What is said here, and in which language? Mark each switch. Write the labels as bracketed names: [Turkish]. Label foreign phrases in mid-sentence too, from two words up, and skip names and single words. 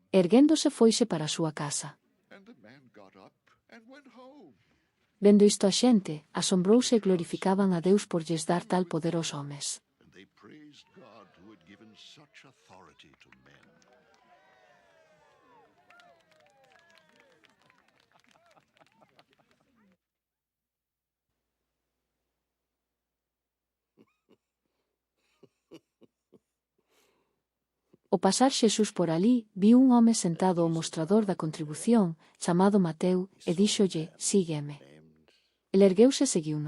[Galician] Erguéndose foise para a súa casa. [English] and the man got up and went home. [Galician] Vendo isto a xente, asombrouse e glorificaban a Deus por lles dar tal poder aos homes. [English] And they praised God who had given such authority to men. [Galician] Ao pasar Xesús por alí, viu un home sentado ao mostrador da contribución, chamado Mateo, e díxolle, sígueme. Named El ergueuse e seguiuno.